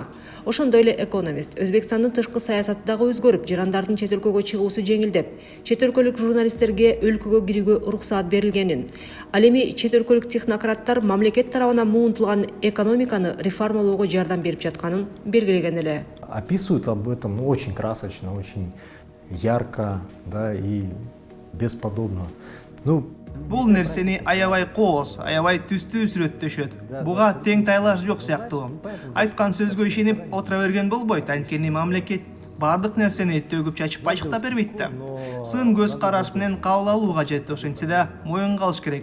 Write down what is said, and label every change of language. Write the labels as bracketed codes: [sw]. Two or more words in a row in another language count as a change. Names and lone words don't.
[ky] Ошондой эле Экономист Өзбекстандын тышкы саясаты дагы өзгөрүп, жарандардын чет өлкөгө чыгуусу жеңилдеп, чет өлкөлүк журналисттерге өлкөгө кирүүгө уруксаат берилгенин, ал эми чет өлкөлүк технократтар мамлекет тарабынан муунтулган экономиканы реформалоого жардам берип жатканын белгилеген эле. [ru] Описывают об этом очень красочно, очень ярко, да, и бесподобно. [ky] Бул нерсени аябай кооз, аябай түстүү сүрөттөшөт. Буга тең тайлаш жок сыяктуу. Айткан сөзгө ишенип отура берген болбойт, анткени мамлекет бардык нерсени төгүп чачып бачыктап бербейт да. Сын көз караш менен кабыл алуу кажет, ошентсе да моюнга алыш керек.